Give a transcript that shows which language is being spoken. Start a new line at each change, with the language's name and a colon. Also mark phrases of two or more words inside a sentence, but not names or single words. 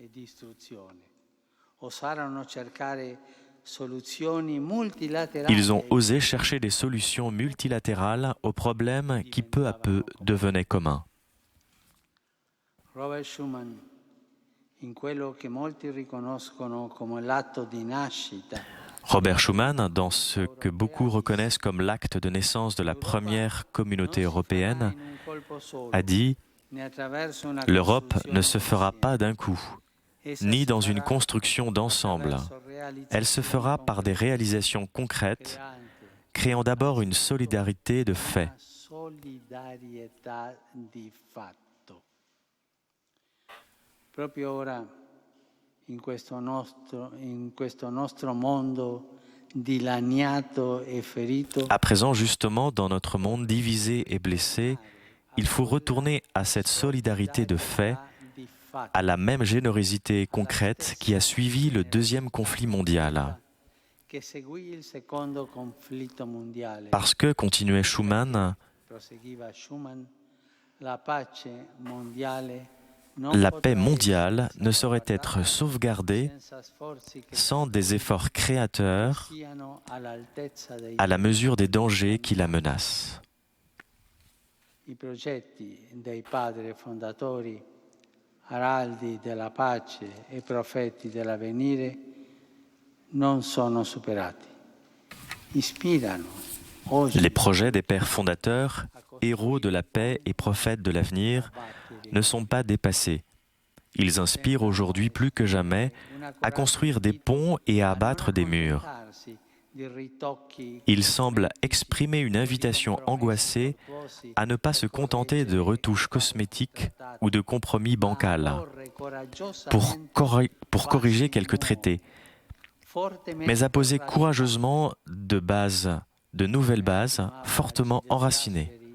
French: Ils ont osé chercher des solutions multilatérales aux problèmes qui peu à peu devenaient communs.
Italian: Robert Schuman, in quello che molti riconoscono come l'atto di nascita.
French: Robert Schuman, dans ce que beaucoup reconnaissent comme l'acte de naissance de la première communauté européenne, a dit « L'Europe ne se fera pas d'un coup, ni dans une construction d'ensemble. Elle se fera par des réalisations concrètes, créant d'abord une solidarité de fait. »
Italian: Proprio ora, in questo nostro mondo dilaniato e ferito.
French: À présent, justement, dans notre monde divisé et blessé, il faut retourner à cette solidarité de fait, à la même générosité concrète qui a suivi le deuxième conflit mondial. Parce que, continuait Schuman, la paix mondiale ne saurait être sauvegardée sans des efforts créateurs à la mesure des dangers qui la menacent.
Italian: I progetti dei padri fondatori, araldi della pace e profeti dell'avvenire, non sono superati. Ispirano.
French: Les projets des pères fondateurs, héros de la paix et prophètes de l'avenir, ne sont pas dépassés. Ils inspirent aujourd'hui plus que jamais à construire des ponts et à abattre des murs. Ils semblent exprimer une invitation angoissée à ne pas se contenter de retouches cosmétiques ou de compromis bancals pour corriger quelques traités, mais à poser courageusement de nouvelles bases fortement enracinées.